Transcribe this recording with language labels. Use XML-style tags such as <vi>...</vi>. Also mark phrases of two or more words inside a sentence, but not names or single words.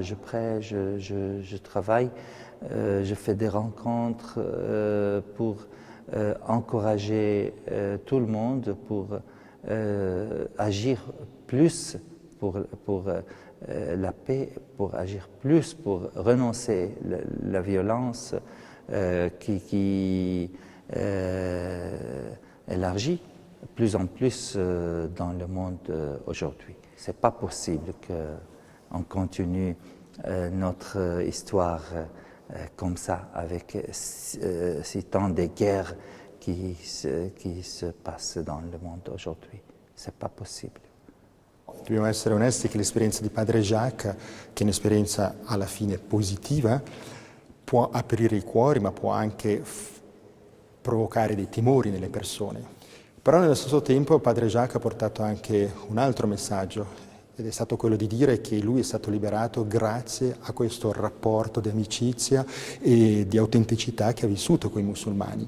<fr>je prêche, je travaille, je fais des rencontres pour encourager tout le monde, pour agir plus pour la paix, pour agir plus, pour renoncer la violence qui élargit plus en plus dans le monde aujourd'hui. C'est pas possible qu'on continue notre histoire comme ça, avec si tant de guerres qui se passent dans le monde aujourd'hui. C'est pas possible.</fr> <it>Dobbiamo essere onesti che l'esperienza di Padre Jacques, che è un'esperienza alla fine positiva, può aprire i cuori, ma può anche provocare dei timori nelle persone. Però nello stesso tempo Padre Jacques ha portato anche un altro messaggio, ed è stato quello di dire che lui è stato liberato grazie a questo rapporto di amicizia e di autenticità che ha vissuto con i musulmani.</it>